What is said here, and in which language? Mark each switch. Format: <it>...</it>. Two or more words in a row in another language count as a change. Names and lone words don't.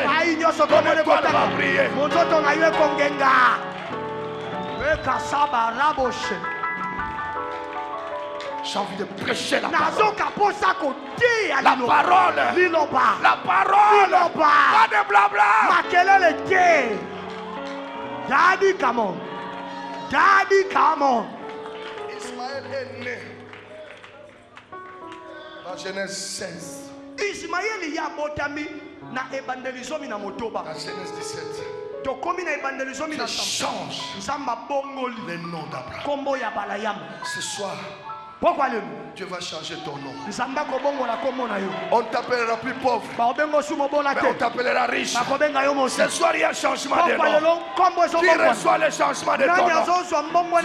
<fr>Ton étoile va briller. J'ai envie de prêcher la parole. La parole. La parole. Pas de blabla.</fr> <en>Daddy, come on. Daddy, come on.</en> <fr>Ismaël est né dans Genèse 16.</fr> <ln>Ismaël y a botami na evangelizomi na motoba.</ln> <fr>Dans Genèse 17. Je change le nom d'Abraham. Ce soir, Dieu va changer ton nom. On ne t'appellera plus pauvre, mais on t'appellera riche. Ce soir, il y a un changement de nom. Qui reçoit le changement de ton nom?</fr>